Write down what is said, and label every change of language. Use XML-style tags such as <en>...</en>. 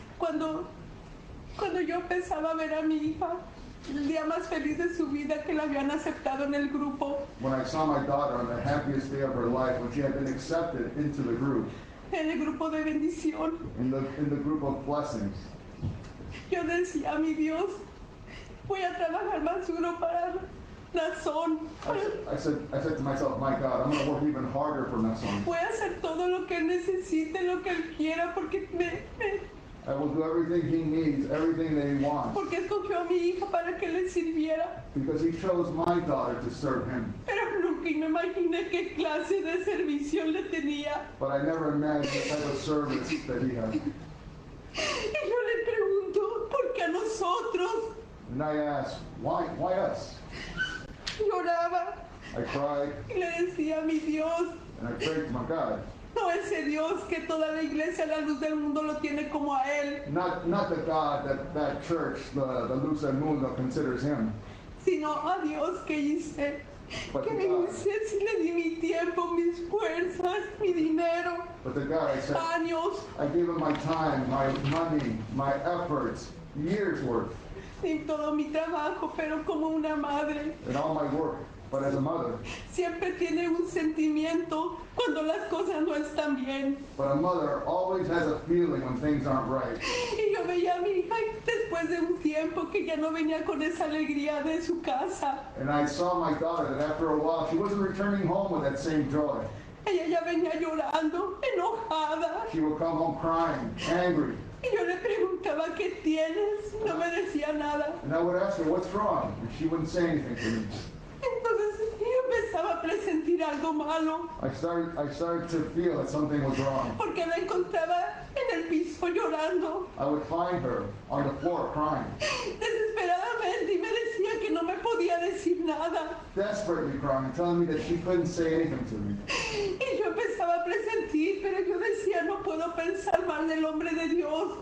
<es>Cuando yo empezaba a ver a mi hija, el día más feliz de su vida que la habían aceptado en el grupo,</es> <en>When I saw my daughter on the happiest day of her life, when she had been accepted into the group,</en> <es>en el grupo de bendición,</es> <en>in the group of blessings,</en> <es>yo decía, mi Dios, voy a trabajar más duro para Nazón.</es> <en>I said to myself, my God, I'm going to work even harder for Nason.</en> <es>Voy a hacer todo lo que él necesite, lo que él quiera, porque</es> <en>I will do everything he needs, everything that he wants,</en> <es>porque escogió a mi hija para que le sirviera.</es> <en>because he chose my daughter to serve him.</en> <es>Pero nunca me imaginé qué clase de servicio le tenía.</es> <en>But I never imagined the type of service that he had.</en> <es>Y yo le pregunto, ¿por qué a nosotros?</es> <en>And I asked, why us?</en> <es>Lloraba</es> <en>I cried,</en> <es>y le decía, mi Dios,</es> <en>and I prayed to my God.</en> <es>no ese Dios que toda la iglesia, la luz del mundo, lo tiene como a él,</es> <en>Not the God that church, the Luz del Mundo, considers him,</en> <es>sino a Dios que hice.</es> <en>but</en> <es>Que</es> <en>the</en> <es>me</es> <en>God,</en> <es>hice si le di mi tiempo, mis fuerzas, mi dinero,</es> <en>but the God I said,</en> <es>años,</es> <en>I gave him my time, my money, my efforts, years worth,</en> <es>y todo mi trabajo, pero como una madre.</es> <en>and all my work. But as a mother,</en> <es>Siempre tiene un sentimiento cuando las cosas no están bien.</es> <en>but a mother always has a feeling when things aren't right.</en> <es>Y yo veía a mi hija después de un tiempo que ya no venía con esa alegría de su casa.</es> <en>And I saw my daughter that after a while, she wasn't returning home with that same joy.</en> <es>Ella ya venía llorando, enojada.</es> <en>She would come home crying, angry.</en> <es>Y yo le preguntaba, ¿qué tienes? No me decía nada.</es> <en>And I would ask her, what's wrong? And she wouldn't say anything to me.</en> <es>Entonces yo empezaba a presentir algo malo,</es> <en>I started to feel that something was wrong.</en> <es>porque la encontraba en el piso llorando,</es> <en>I would find her on the floor crying,</en> <es>desesperadamente, y me decía que no me podía decir nada.</es> <en>desperately crying, telling me that she couldn't say anything to me.</en> <es>Y yo empezaba a presentir, pero yo decía, no puedo pensar mal del hombre de Dios.</es>